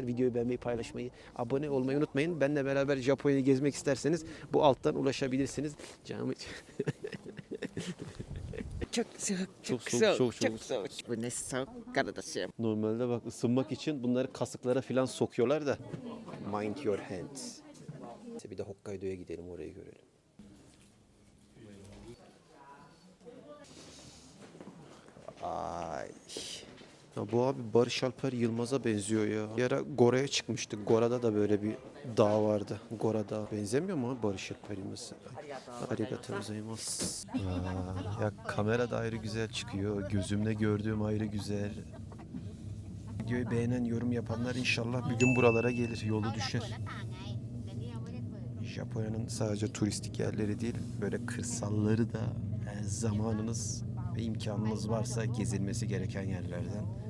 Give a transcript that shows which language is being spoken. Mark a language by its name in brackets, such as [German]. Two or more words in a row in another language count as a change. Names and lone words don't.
[Turkish] Videoyu beğenmeyi, paylaşmayı, abone olmayı unutmayın. Benle beraber Japonya'yı gezmek isterseniz bu alttan ulaşabilirsiniz. Canım çok soğuk, Çok çok soğuk, soğuk, çok çok soğuk. Bu ne soğuk kardeşim. Normalde bak ısınmak için bunları kasıklara falan sokuyorlar da. [English] Mind your hands. [Turkish] İşte bir de Hokkaido'ya gidelim, orayı görelim. Ay. Ya bu abi Barış Alper Yılmaz'a benziyor ya. Bir ara Gora'ya çıkmıştık. Gora'da da böyle bir dağ vardı. Gora Dağı. Benzemiyor mu abi Barış Alper Yılmaz'a? [Japanese] ありがとうございます. [Turkish] Ya kamera da ayrı güzel çıkıyor. Gözümle gördüğüm ayrı güzel. Videoyu beğenen, yorum yapanlar inşallah bir gün buralara gelir. Yolu düşer. Japonya'nın sadece turistik yerleri değil, böyle kırsalları da zamanınız ve imkanınız varsa gezilmesi gereken yerlerden.